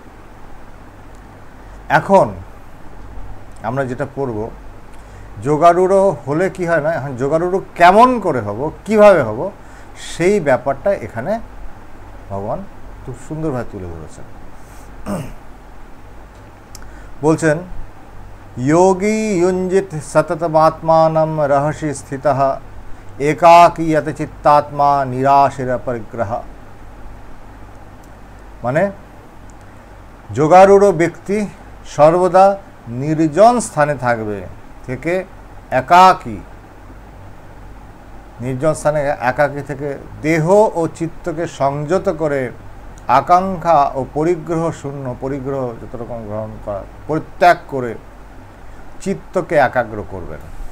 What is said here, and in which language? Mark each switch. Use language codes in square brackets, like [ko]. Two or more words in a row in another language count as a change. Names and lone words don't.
[bn] এখন আমরা যেটা পড়ব, যোগারূঢ় হলে কি হয় না, এখন যোগারূঢ় কেমন করে হব, কিভাবে হব, সেই ব্যাপারটা এখানে ভগবান খুব সুন্দরভাবে তুলে ধরেছেন। বলছেন, [sa] योगी युञ्जित सततमात्मानं रहसि स्थितः एकाकी यतचित्तात्मा निराशिरपरिग्रह। [bn] মানে যোগারূঢ় ব্যক্তি সর্বদা নির্জন স্থানে থাকবে, থেকে একাকী, নির্জন স্থানে একাকী থেকে দেহ ও চিত্তকে সংযত করে আকাঙ্ক্ষা ও পরিগ্রহ শূন্য, পরিগ্রহ যত রকম গ্রহণ করা পরিত্যাগ করে চিত্তকে একাগ্র করবেন।